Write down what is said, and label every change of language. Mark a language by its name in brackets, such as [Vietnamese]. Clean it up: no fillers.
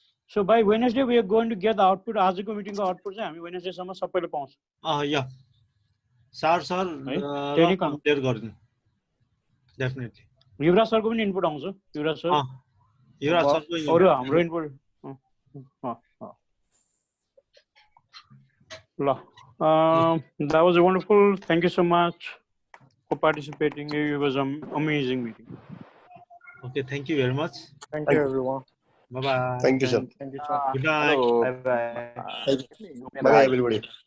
[English] So by Wednesday we are going to get the output. [Nepali] आजको मिटिङको output चाहिँ हामी Wednesday सम्म सबैले पाउँछ या सर कम्पेयर गर्नु डेफिनेटली युवराज सरको पनि इनपुट आउँछ युवराज सर अरु हाम्रो इनपुट ल [English] that was wonderful. Thank you so much for participating. It was an amazing meeting. Okay, thank you very much. Thank you everyone. Bye bye. Thank you sir. Thank you sir. Good night. Bye bye. Bye bye everybody.